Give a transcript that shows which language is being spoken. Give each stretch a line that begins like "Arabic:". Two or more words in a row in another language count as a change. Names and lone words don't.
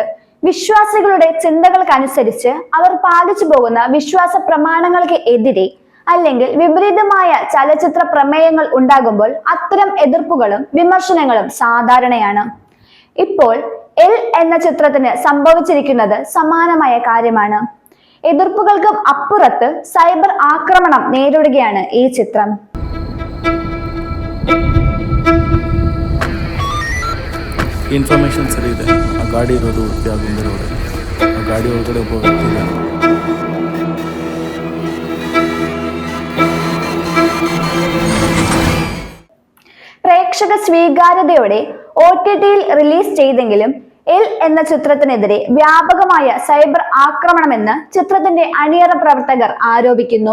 Malayalam: വിശ്വാസികളുടെ ചിന്തകൾക്കനുസരിച്ച് അവർ പാലിച്ചു പോകുന്ന വിശ്വാസ പ്രമാണങ്ങൾക്ക് എതിരെ അല്ലെങ്കിൽ വിപരീതമായ ചലച്ചിത്ര പ്രമേയങ്ങൾ ഉണ്ടാകുമ്പോൾ അത്തരം എതിർപ്പുകളും വിമർശനങ്ങളും സാധാരണയാണ്. ഇപ്പോൾ എൽ എന്ന ചിത്രത്തിന് സംഭവിച്ചിരിക്കുന്നത് സമാനമായ കാര്യമാണ്. എതിർപ്പുകൾക്കും അപ്പുറത്ത് സൈബർ ആക്രമണം നേരിടുകയാണ് ഈ ചിത്രം.
Kannada: ಇನ್ಫಾರ್ಮೇಶನ್ ಸರಿ ಇದೆ. ಆ ಗಾಡಿ ಇರೋದು ಉಡುಪಿ ರೋಡ್. ಆ ಗಾಡಿ ಒಳಗಡೆ ಒಬ್ಬ ವ್ಯಕ್ತಿ ಇದ್ದಾನೆ.
Malayalam: പ്രേക്ഷക സ്വീകാര്യതയോടെ OTTയിൽ റിലീസ് ചെയ്തെങ്കിലും എൽ എന്ന ചിത്രത്തിനെതിരെ വ്യാപകമായ സൈബർ ആക്രമണമെന്ന് ചിത്രത്തിന്റെ അണിയറ പ്രവർത്തകർ ആരോപിക്കുന്നു.